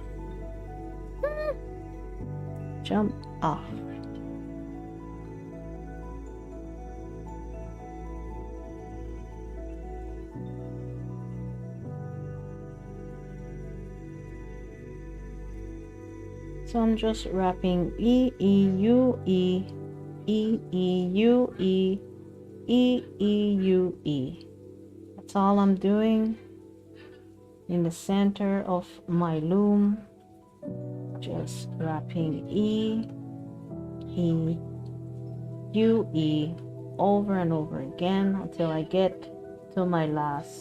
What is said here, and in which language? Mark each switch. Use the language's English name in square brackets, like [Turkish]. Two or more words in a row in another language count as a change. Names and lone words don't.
[English] Jump off. So I'm just wrapping E, E, U, E, E, E, U, E, E, E, U, E. That's all I'm doing in the center of my loom. Just wrapping E, E, U, E over and over again until I get to my last.